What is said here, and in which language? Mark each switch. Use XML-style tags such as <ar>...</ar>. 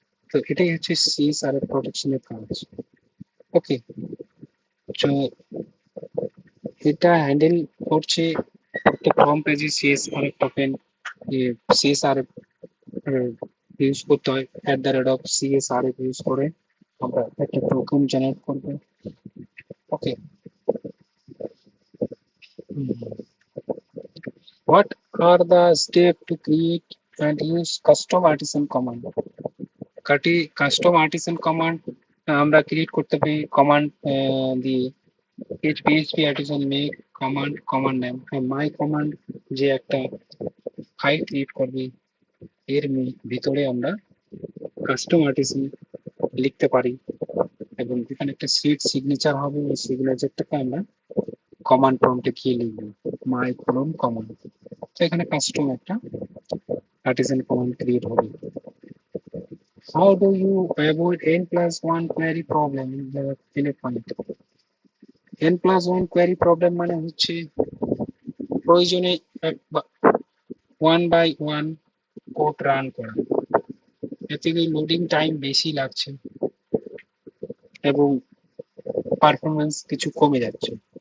<bn>তো এটাই হচ্ছে সিএসআরএফ প্রোটেকশনের কাজ। ওকে, তো এটা হ্যান্ডেল করছে প্রত্যেক হোম পেজে সিএসআরএফ টোকেন, সিএসআরএফ ইউজ করতে হয় @CSRF ইউজ করে আমরা একটা টোকেন জেনারেট করব।</bn> <en>Okay, what are the steps to create and use custom artisan command?</en> <bn>Custom artisan command আমরা ক্রিয়েট করতে পারি কমান্ড দিয়ে php artisan make command name my command, যে একটা ফাইল ক্রিয়েট করবে, এর ভিতরে আমরা কাস্টম আর্টিসান লিখতে পারি এবং এখানে একটা সিগনেচার হবে, ওই সিগনেচারটাকে আমরা কমান্ড প্রম্পটে গিয়ে লিখবো মাই কমান্ড। তো এখানে কাস্টম একটা আর্টিসান কমান্ড ক্রিয়েট হবে।</bn> <en>How do you avoid n+1 query problem in a point?</en> <bn>n+1 query problem মানে হচ্ছে প্রয়োজনে one by one code run করা, এতে লোডিং টাইম বেশি লাগছে এবং পারফরমেন্স কিছু কমে যাচ্ছে।</bn>